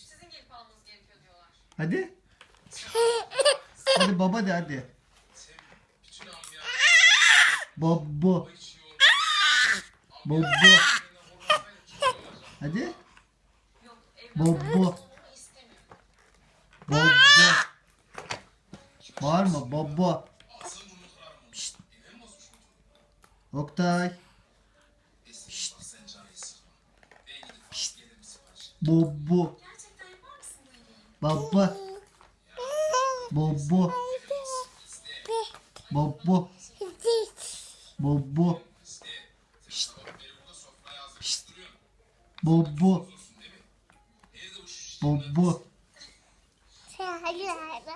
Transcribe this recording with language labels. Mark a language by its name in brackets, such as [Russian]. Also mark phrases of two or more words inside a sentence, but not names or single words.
[Turkish] Sizin gelip almanız gerekiyor diyorlar. Hadi. Hadi baba de hadi. Bobo. Bobo. Hadi. Yok, Bobo. evlenmek istemiyorum. Bobo. Bağırma bobo. Şşt. Oktay. Şşt. Şşt. Bobo. Gerçekten yapar mısın bu iyiliği? Baba. Bobo. Bobo. Bobo. Şşt. Şşt. Bobo. Bobo.